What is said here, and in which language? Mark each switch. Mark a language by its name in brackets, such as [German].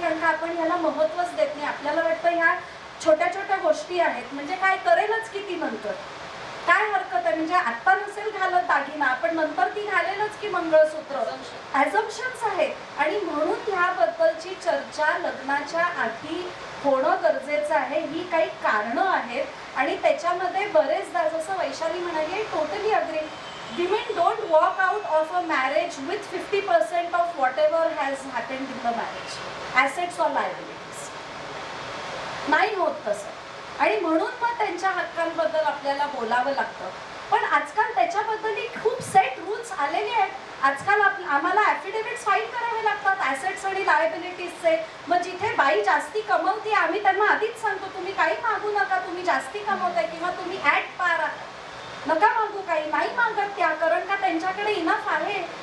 [Marathi] कारण का आपण ह्याला महत्त्वच देत नाही. आपल्याला वाटतं ह्या छोट्या छोट्या गोष्टी आहेत, म्हणजे काय करेलच की ती नंतर, काय हरकत आहे. म्हणजे आत्ता नसेल घालत दागिना, पण नंतर ती घालेलच की मंगळसूत्र. ॲझम्पशन्स आहेत. आणि म्हणून ह्याबद्दलची चर्चा लग्नाच्या आधी होणं गरजेचं आहे. ही काही कारणं आहेत आणि त्याच्यामध्ये बरेचदा जसं वैशाली म्हणाली, totally agree, [English] women don't walk out of a marriage with 50% of whatever has happened in the marriage, assets or liabilities. [Marathi] नाही होत तसं, आणि म्हणून मग त्यांच्या हक्कांबद्दल आपल्याला बोलावं लागतं. पण आजकाल त्याच्याबद्दलही खूप सेट रूल्स आलेले आहेत. आजकाल आम्हाला ॲफिडेव्हिट्स फाईल करावे लागतात ॲसेट्स आणि लायबिलिटीजचे. मग जिथे बाई जास्ती कमवते आम्ही त्यांना आधीच सांगतो तुम्ही काही मागू नका, तुम्ही जास्ती कमवताय किंवा तुम्ही ॲट पार आहात, नका मागू काही, नाही मागत त्या, कारण का त्यांच्याकडे इनफ आहे.